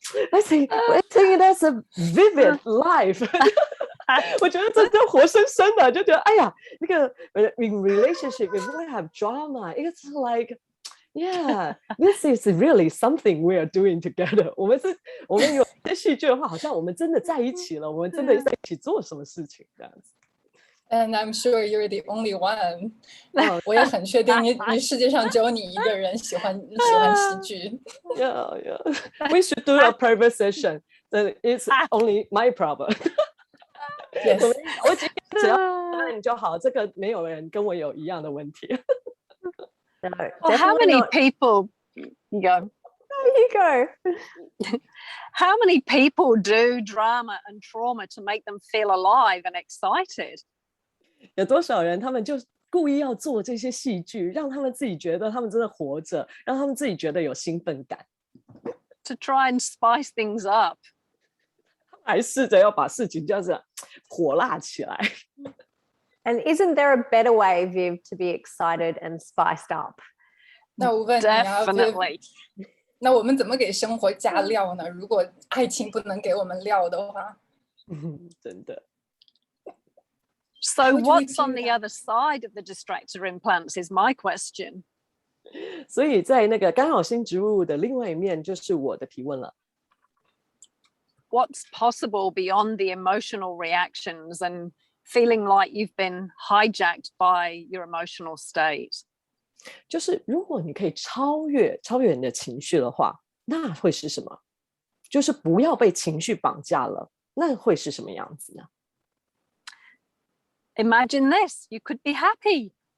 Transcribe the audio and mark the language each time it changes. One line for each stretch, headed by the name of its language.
English: I think that's a vivid life.
Chinese: 我觉得这就活生生的，就觉得哎呀，那个
English: in relationship if we have drama, it's like yeah, this is really something we are doing together.
Chinese: 我们有些戏剧的话，好像我们真的在一起了，我们真的在一起做什么事情这样子。
English: And I'm sure you're the only one.
Chinese: 我也很确定你世界上只有你一个人喜欢戏剧。
English: Yeah. We should do a private session. Then it's only my problem. Yes.
Chinese: 我今天只要答应就好，这个没有人跟我有一样的问题。
English: No, well, how many not. people you go? You go. How many people do drama and trauma to make them feel alive and excited?
Chinese: 有多少人他们就故意要做这些戏剧，让他们自己觉得他们真的活着，让他们自己觉得有兴奋感。
English: To try and spice things up.
Chinese: 还试着要把事情这样子火辣起来。
English: And isn't there a better way, Viv, to be excited and spiced up?
Chinese: 那我问你啊
English: Definitely.
Chinese: 那我们怎么给生活加料呢？如果爱情不能给我们料的话。真的。
English: So what's on the other side of the distractor implants is my question.
Chinese: 所以在那个干扰性植入物的另外一面就是我的提问了。
English: What's possible beyond the emotional reactions and feeling like you've been hijacked by your emotional state?
Chinese: 就是如果你可以超越你的情绪的话，那会是什么？就是不要被情绪绑架了，那会是什么样子呢？
English: Imagine this, you could be happy.